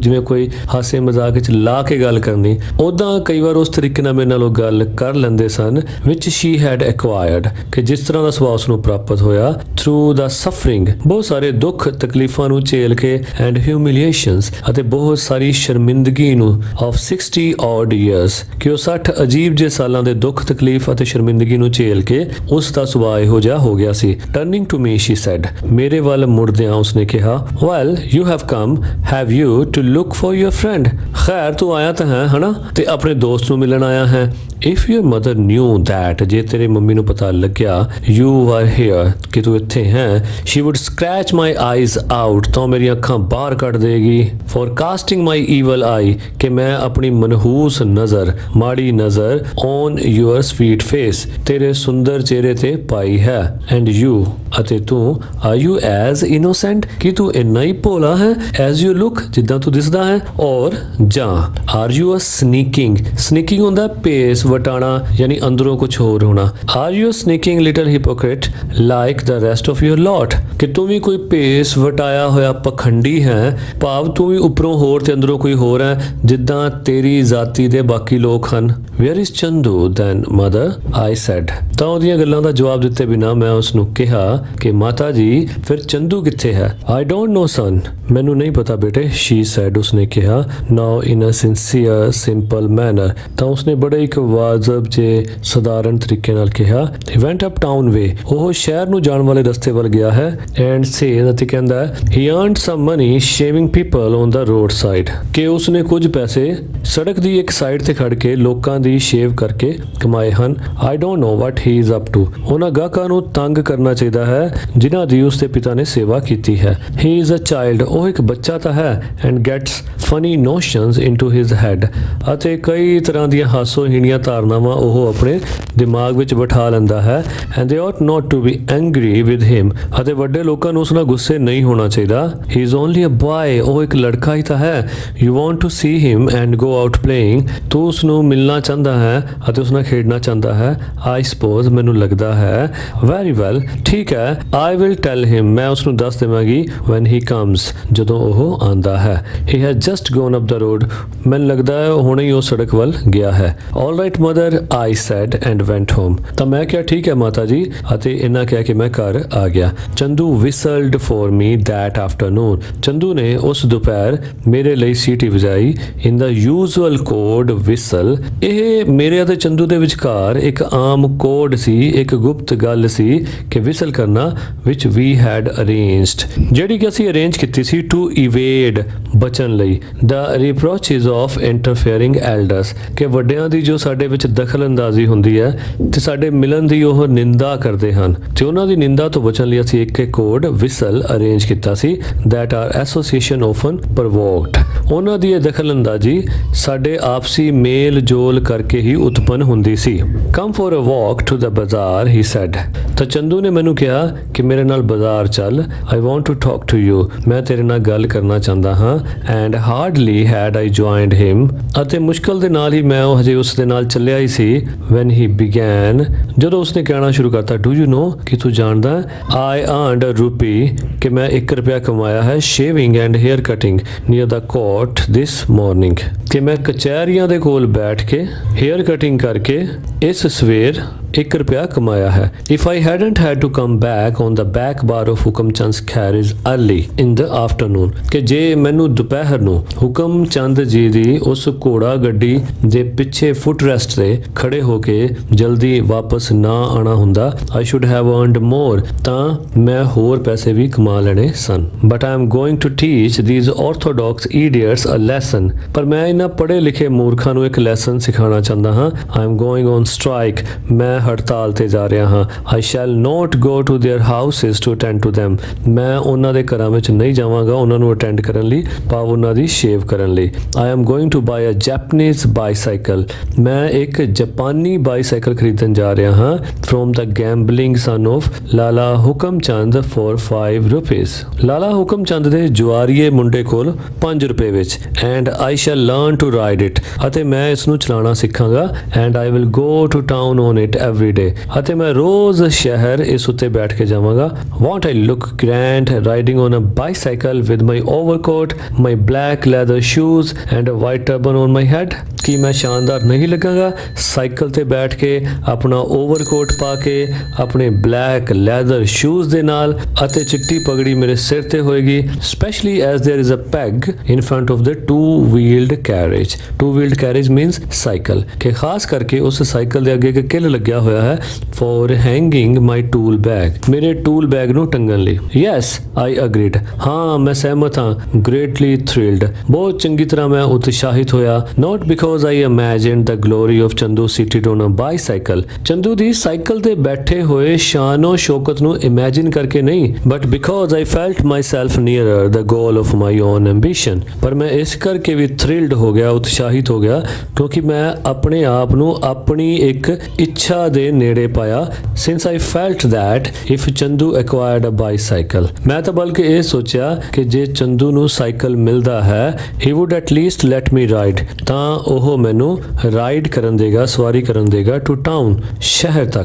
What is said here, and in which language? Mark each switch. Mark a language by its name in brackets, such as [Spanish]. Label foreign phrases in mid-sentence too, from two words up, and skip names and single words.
[Punjabi] ਜਿਵੇਂ ਕੋਈ ਹਾਸੇ ਮਜ਼ਾਕ ਵਿੱਚ ਲਾ ਕੇ ਗੱਲ ਕਰਨੀ, ਉਦਾਂ ਕਈ ਵਾਰ ਉਸ ਤਰੀਕੇ ਨਾਲ ਮੇਰੇ ਨਾਲ ਉਹ ਗੱਲ ਕਰ ਲੈਂਦੇ ਸਨ [English] which she had acquired, [Punjabi] ਕਿ ਜਿਸ ਤਰ੍ਹਾਂ ਦਾ ਸੁਭਾਅ ਉਸ ਨੂੰ ਪ੍ਰਾਪਤ ਹੋਇਆ [English] through the suffering, [Punjabi] ਬਹੁਤ ਸਾਰੇ ਦੁੱਖ ਤਕਲੀਫਾਂ ਨੂੰ ਝੇਲ ਕੇ [English] and humiliations, [Punjabi] ਅਤੇ ਬਹੁਤ ਸਾਰੀ ਸ਼ਰਮਿੰਦਗੀ ਨੂੰ [English] of 60 odd years, [Punjabi] ਕਿ ਉਹ 60 ਅਜੀਬ ਜਿਹੇ ਸਾਲਾਂ ਦੇ ਦੁੱਖ ਤਕਲੀਫ ਅਤੇ ਸ਼ਰਮਿੰਦਗੀ ਨੂੰ ਝੇਲ ਕੇ ਉਸ ਦਾ ਸੁਭਾਅ ਇਹੋ ਜਿਹਾ ਹੋ ਗਿਆ ਸੀ। [English] Turning to me she said, [Punjabi] ਮੇਰੇ ਵੱਲ ਮੁੜਦਿਆਂ ਉਸਨੇ ਕਿਹਾ, [English] Well you have come have you to look for your friend, [Punjabi] ਖੈਰ ਤੂੰ ਆਇਆ ਤਾਂ ਹੈ ਹਨਾ, ਤੇ ਆਪਣੇ ਦੋਸਤ ਨੂੰ ਮਿਲਣ ਆਇਆ ਹੈ। [English] If your mother knew that, [Punjabi] ਜੇ ਤੇਰੇ ਮੰਮੀ ਨੂੰ ਪਤਾ ਲੱਗਿਆ [English] you were here, [Punjabi] ਕਿ ਤੂੰ ਇੱਥੇ ਹੈ, [English] she would scratch my eyes out, [Punjabi] ਤਾਂ ਮੇਰੀਆਂ ਅੱਖਾਂ ਬਾਹਰ ਕੱਢ ਦੇਗੀ। [English] for casting my evil eye, [Punjabi] ਕਿ ਮੈਂ ਆਪਣੀ ਮਨਹੂਸ ਨਜ਼ਰ, ਮਾੜੀ ਨਜ਼ਰ [English] on your sweet face, [Punjabi] ਤੇਰੇ ਸੁੰਦਰ ਚਿਹਰੇ ਤੇ ਪਾਈ ਹੈ। [English] and you, [Punjabi] ਅਤੇ ਤੂੰ [English] are you as innocent, [Punjabi] ਕਿ ਤੂੰ ਇੰਨਾ ਹੀ ਭੋਲਾ ਹੈ [English] as you look, [Punjabi] ਜਿੱਦਾਂ ਤੂੰ ਦਿਸਦਾ ਹੈ, ਔਰ ਜਾਂ [English] are you a sneaking [Punjabi] ਹੁੰਦਾ ਪੇਸ ਵਟਾਣਾ, ਯਾਨੀ ਅੰਦਰੋਂ ਕੁਝ ਹੋਰ ਹੋਣਾ। [English] Are you sneaking little hypocrite like the rest of your lot, [Punjabi] ਕਿ ਤੂੰ ਵੀ ਕੋਈ ਭੇਸ ਵਟਾਇਆ ਹੋਇਆ ਪਖੰਡੀ ਹੈ, ਭਾਵ ਤੂੰ ਵੀ ਉੱਪਰੋਂ ਹੋਰ ਤੇ ਅੰਦਰੋਂ ਕੋਈ ਹੋਰ ਹੈ, ਜਿੱਦਾਂ ਤੇਰੀ ਜ਼ਾਤੀ ਦੇ ਬਾਕੀ ਲੋਕ ਹਨ। [English] Where is Chandu then mother, I said. [Punjabi] ਤਾਂ ਉਹਦੀਆਂ ਗੱਲਾਂ ਦਾ ਜਵਾਬ ਦਿੱਤੇ ਬਿਨਾ ਮੈਂ ਉਸ ਨੂੰ ਕਿਹਾ ਕਿ ਮਾਤਾ ਜੀ ਫਿਰ ਚੰਦੂ ਕਿੱਥੇ ਹੈ। [English] I don't know son, [Punjabi] ਮੈਨੂੰ ਨਹੀਂ ਪਤਾ ਬੇਟੇ, [English] she said, [Punjabi] ਉਸਨੇ ਕਿਹਾ। [English] Now in a sincere simple manner, [Punjabi] ਤਾਂ ਉਸਨੇ ਬੜੇ ਇੱਕ ਵਾਜਬ ਜੇ ਸਧਾਰਨ ਤਰੀਕੇ ਨਾਲ ਕਿਹਾ। [English] he went up town way, [Punjabi] ਉਹ ਸ਼ਹਿਰ ਨੂੰ ਜਾਣ ਵਾਲੇ ਰਸਤੇ ਵੱਲ ਗਿਆ ਹੈ। [English] and says, [Punjabi] ਅਤੇ ਕਹਿੰਦਾ [English] he earned some money shaving people on the road side, [Punjabi] ਕਿ ਉਸਨੇ ਕੁਝ ਪੈਸੇ ਸੜਕ ਦੀ ਇੱਕ ਸਾਈਡ ਤੇ ਖੜ ਕੇ ਲੋਕਾਂ ਦੀ ਸ਼ੇਵ ਕਰਕੇ ਕਮਾਏ ਹਨ। [English] I don't know what he is up to, [Punjabi] ਉਹਨਾਂ ਗਾਹਕਾਂ ਨੂੰ ਤੰਗ ਕਰਨਾ ਚਾਹੀਦਾ ਹੈ ਜਿਨ੍ਹਾਂ ਦੀ ਉਸਦੇ ਪਿਤਾ ਨੇ ਸੇਵਾ ਕੀਤੀ ਹੈ। [English] he is a child, [Punjabi] ਉਹ ਇੱਕ ਬੱਚਾ ਤਾਂ ਹੈ। [English] and gets funny notions into his head, [Punjabi] ਅਤੇ ਕਈ ਤਰ੍ਹਾਂ ਦੀਆਂ ਹਾਸੋਹੀਣੀਆਂ ਧਾਰਨਾਵਾਂ ਉਹ ਆਪਣੇ ਦਿਮਾਗ ਵਿੱਚ ਬਿਠਾ ਲੈਂਦਾ ਹੈ। [English] and they ought not to be angry with him, [Punjabi] ਅਤੇ ਵੱਡੇ ਲੋਕਾਂ ਨੂੰ ਉਸ ਨਾਲ ਗੁੱਸੇ ਨਹੀਂ ਹੋਣਾ ਚਾਹੀਦਾ। [English] he is only a boy, [Punjabi] ਉਹ ਇੱਕ ਲੜਕਾ ਹੀ ਤਾਂ ਹੈ। [English] you want to see him and go out playing, [Punjabi] ਤੂੰ ਉਸ ਨੂੰ ਮਿਲਣਾ ਚਾਹੁੰਦਾ ਹੈ ਅਤੇ ਉਸ ਨਾਲ ਖੇਡਣਾ ਚਾਹੁੰਦਾ ਹੈ। [English] I suppose, [Punjabi] ਮੈਨੂੰ ਲੱਗਦਾ ਹੈ। [English] very well, [Punjabi] ਠੀਕ ਹੈ। [English] I will tell him, [Punjabi] ਮੈਂ ਉਸ ਨੂੰ ਦੱਸ ਦੇਵਾਂਗੀ। [English] when he comes, [Punjabi] ਜਦੋਂ ਉਹ ਆਂਦਾ ਹੈ। [English] he has just gone up the road, [Punjabi] ਮੈਨੂੰ ਲੱਗਦਾ ਹੈ ਹੁਣੇ ਹੀ ਉਹ ਸੜਕ ਵੱਲ ਗਿਆ ਹੈ। [English] all right mother, I said and went home, [Punjabi] ਤਾਂ ਮੈਂ ਕਿਹਾ ਠੀਕ ਹੈ ਮਾਤਾ ਜੀ, ਅਤੇ ਇਹਨਾਂ ਕਿਹਾ ਕਿ ਮੈਂ ਘਰ ਆ ਗਿਆ। [English] ਚੰਦੂ whistled for me that afternoon, [Punjabi] ਚੰਦੂ ਨੇ ਉਸ ਦੁਪਹਿਰ ਮੇਰੇ ਲਈ ਸੀਟੀ ਵਜਾਈ। [English] in the usual code whistle, [Punjabi] ਇਹ ਮੇਰੇ ਅਤੇ ਚੰਦੂ ਦੇ ਵਿਚਕਾਰ ਇੱਕ ਆਮ ਕੋਡ ਸੀ, ਇੱਕ ਗੁਪਤ ਗੱਲ ਸੀ ਕਿ ਵਿਸਲ ਕਰਨਾ, [English] which we had arranged, [Punjabi] ਜਿਹੜੀ ਕਿ ਅਸੀਂ ਅਰੇਂਜ ਕੀਤੀ ਸੀ [English] to evade, [Punjabi] ਬਚਣ ਲਈ, [English] the reproaches of interfering elders, [Punjabi] ਕਿ ਵੱਡਿਆਂ ਦੀ ਜੋ ਸਾਡੇ ਵਿੱਚ ਦਖਲ ਅੰਦਾਜ਼ੀ ਹੁੰਦੀ ਹੈ ਤੇ ਸਾਡੇ ਮਿਲਣ ਦੀ ਉਹ ਨਿੰਦਾ ਕਰਦੇ ਹਨ, ਤੇ ਉਹਨਾਂ ਦੀ ਨਿੰਦਾ ਤੋਂ ਬਚਣ ਲਈ ਅਸੀਂ ਇੱਕ ਕੋਡ ਵਿਸਲ ਅਰੇਂਜ ਕੀਤਾ ਸੀ। [English] that our association often provoked, [Punjabi] ਉਹਨਾਂ ਦੀ ਇਹ ਦਖਲ ਅੰਦਾਜ਼ੀ ਸਾਡੇ ਆਪਸੀ ਮੇਲ ਜੋਲ ਕਰਕੇ ਹੀ ਉਤਪੰਨ ਹੁੰਦੀ ਸੀ। [English] come for a walk to the bazaar, he said, [Punjabi] ਤਾਂ ਚੰਦੂ ਨੇ ਮੈਨੂੰ ਕਿਹਾ ਕਿ ਮੇਰੇ ਨਾਲ ਬਾਜ਼ਾਰ ਚੱਲ। [English] I want to talk to you, [Punjabi] ਮੈਂ ਤੇਰੇ ਨਾਲ ਗੱਲ ਕਰਨਾ ਚਾਹੁੰਦਾ ਹਾਂ। [English] and hardly had I joined him, [Punjabi] ਅਤੇ ਮੁਸ਼ਕਲ ਦੇ ਨਾਲ ਹੀ ਮੈਂ ਉਹ ਹਜੇ ਉਸ ਦੇ ਨਾਲ ਚੱਲਿਆ ਹੀ ਸੀ। [English] when he began, [Punjabi] ਜਦੋਂ ਉਸਨੇ ਕਹਿਣਾ ਸ਼ੁਰੂ ਕਰਤਾ, [English] do you know, [Punjabi] ਕਿ ਤੂੰ ਜਾਣਦਾ [English] I earned a rupee, [Punjabi] ਕਿ ਮੈਂ 1 ਰੁਪਇਆ ਕਮਾਇਆ ਹੈ, [English] shaving and hair cutting near the court this morning, [Punjabi] ਕਿ ਮੈਂ ਕਚਹਿਰੀਆਂ ਦੇ ਕੋਲ ਬੈਠ ਕੇ [English] hair cutting [Punjabi] ਕਰਕੇ ਇਸ ਸਵੇਰ 1 ਰੁਪਇਆ ਕਮਾਇਆ ਹੈ। [English] If I hadn't had to come back on the back bar of ਹੁਕਮ ਚੰਦ carriage early in the afternoon, [Punjabi] ਕਿ ਜੇ ਮੈਨੂੰ ਦੁਪਹਿਰ ਨੂੰ ਹੁਕਮ ਚੰਦ ਜੀ ਦੀ ਉਸ ਘੋੜਾ ਗੱਡੀ ਦੇ ਪਿੱਛੇ [English] foot rest [Punjabi] ਤੇ ਖੜੇ ਹੋ ਕੇ ਜਲਦੀ ਵਾਪਸ ਨਾ ਆਣਾ ਹੁੰਦਾ, [English] I should have earned more, [Punjabi] ਤਾਂ ਮੈਂ ਹੋਰ ਪੈਸੇ ਵੀ ਕਮਾ ਲੈਣੇ ਸਨ। [English] But I am going to teach these orthodox idiots a lesson, [Punjabi] ਪਰ ਮੈਂ ਇਹਨਾਂ ਪੜ੍ਹੇ ਲਿਖੇ ਮੂਰਖਾਂ ਨੂੰ ਇੱਕ ਲੈਸਨ ਸਿਖਾਉਣਾ ਚਾਹੁੰਦਾ ਹਾਂ। [English] I am going on strike, [Punjabi] ਮੈਂ ਹੜਤਾਲ ਤੇ ਜਾ ਰਿਹਾ ਹਾਂ। [English] I shall not go to their houses to attend to them, [Punjabi] ਮੈਂ ਉਹਨਾਂ ਦੇ ਘਰਾਂ ਵਿੱਚ ਨਹੀਂ ਜਾਵਾਂਗਾ ਉਹਨਾਂ ਨੂੰ ਅਟੈਂਡ ਕਰਨ ਲਈ, ਭਾਵ ਉਹਨਾਂ ਦੀ ਸ਼ੇਵ ਕਰਨ ਲਈ। [English] I am going to buy a Japanese bicycle, [Punjabi] ਮੈਂ ਇੱਕ ਜਾਪਾਨੀ ਬਾਈਸਾਈਕਲ ਖਰੀਦਣ ਜਾ ਰਿਹਾ ਹਾਂ। [English] From the gambling son of ਲਾਲਾ ਹੁਕਮ ਚੰਦ for 5 rupees, [Punjabi] ਲਾਲਾ ਹੁਕਮ ਚੰਦ ਦੇ ਜੁਆਰੀਏ ਮੁੰਡੇ ਕੋਲ 5 ਰੁਪਏ ਵਿੱਚ। [English] And I shall learn to ride it, [Punjabi] ਅਤੇ ਮੈਂ ਇਸ ਨੂੰ ਚਲਾਉਣਾ ਸਿੱਖਾਂਗਾ। [English] And I will go to town on it every day, [Punjabi] ਅਤੇ ਮੈਂ ਰੋਜ਼ ਸ਼ਹਿਰ ਇਸ ਉੱਤੇ ਬੈਠ ਕੇ ਜਾਵਾਂਗਾ। [English] Won't I look grand riding on a bicycle with my overcoat, my black leather shoes and a white turban on my head? [Punjabi] ਕੀ ਮੈਂ ਸ਼ਾਨਦਾਰ ਨਹੀਂ ਲੱਗਾਂਗਾ ਸਾਈਕਲ ਤੇ ਬੈਠ ਕੇ, ਆਪਣਾ ਓਵਰਕੋਟ ਪਾ ਕੇ, ਆਪਣੇ [English] black leather shoes [Punjabi] ਦੇ ਨਾਲ, ਅਤੇ ਚਿੱਟੀ ਪਗੜੀ ਮੇਰੇ ਸਿਰ ਤੇ ਹੋਏਗੀ। [English] Specially as there is a peg in front of the two wheeled carriage. two wheeled carriage means [Punjabi] ਸਾਈਕਲ, ਕਿ ਖਾਸ ਕਰਕੇ ਉਸ ਸਾਈਕਲ ਦੇ ਅੱਗੇ ਇੱਕ ਕਿੱਲ ਲੱਗਿਆ ਹੋਇਆ ਹੈ [English] for hanging my tool bag, [Punjabi] ਮੇਰੇ [English] tool bag [Punjabi] ਨੂੰ ਟੰਗਣ ਲਈ। [English] Yes I agreed, [Punjabi] ਹਾਂ ਮੈਂ ਸਹਿਮਤ ਹਾਂ। [English] Greatly thrilled, [Punjabi] ਬਹੁਤ ਚੰਗੀ ਤਰ੍ਹਾਂ ਮੈਂ ਉਤਸ਼ਾਹਿਤ ਹੋਇਆ। [English] Not because I imagined the glory of ਚੰਦੂ seated on a bicycle, [Punjabi] ਚੰਦੂ ਦੀ ਸਾਈਕਲ ਤੇ ਬੈਠੇ ਹੋਏ ਸ਼ਾਨੋ ਸ਼ੌਕਤ ਨੂੰ ਇਮੇਜਿਨ ਕਰਕੇ ਨਹੀਂ, [English] but because I felt myself nearer the goal of my own ambition, [Punjabi] ਪਰ ਮੈਂ ਇਸ ਕਰਕੇ ਵੀ thrilled ਹੋ ਗਿਆ, ਉਤਸ਼ਾਹਿਤ ਹੋ ਗਿਆ, ਕਿਉਂਕਿ ਮੈਂ ਆਪਣੇ ਆਪ ਨੂੰ ਆਪਣੀ ਇੱਕ ਇੱਛਾ ਦੇ ਨੇੜੇ ਪਾਇਆ। [English] Since I felt that if ਚੰਦੂ acquired a bicycle, [Punjabi] ਮੈਂ ਤਾਂ ਬਲਕਿ ਇਹ ਸੋਚਿਆ ਕਿ ਜੇ ਚੰਦੂ ਨੂੰ ਸਾਈਕਲ ਮਿਲਦਾ ਹੈ, [English] he would at least let me ride, [Punjabi] ਤਾਂ ਉਹ ਮੈਨੂੰ ਰਾਈਡ ਕਰਨ ਦੇਗਾ, ਸਵਾਰੀ ਕਰਨ ਦੇਗਾ [English] to town, [Punjabi] ਸ਼ਹਿਰ ਤੱਕ।